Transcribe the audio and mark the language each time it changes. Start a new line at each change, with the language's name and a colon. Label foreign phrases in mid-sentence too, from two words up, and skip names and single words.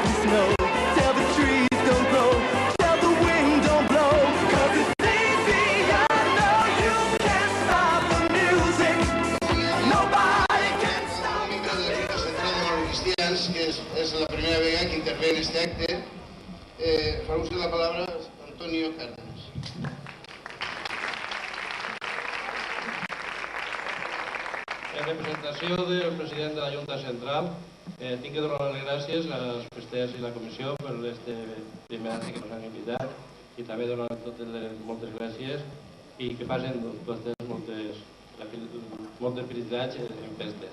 English: know. Tell the trees don't grow, tell the wind don't blow, 'cause it's easy, I know you can't stop the music. Nobody can stop the music.
Catalan: La Central de los Cristians, que és la primera vegada que intervé en este acte, fa ús de la palabra Antonio Cárdenas. En representació del president de la Junta Central, tinc que donar les gràcies als festers i la comissió per este primer acte que ens han invitat i també donar totes les moltes gràcies i que passen totes moltes felicitats en festes.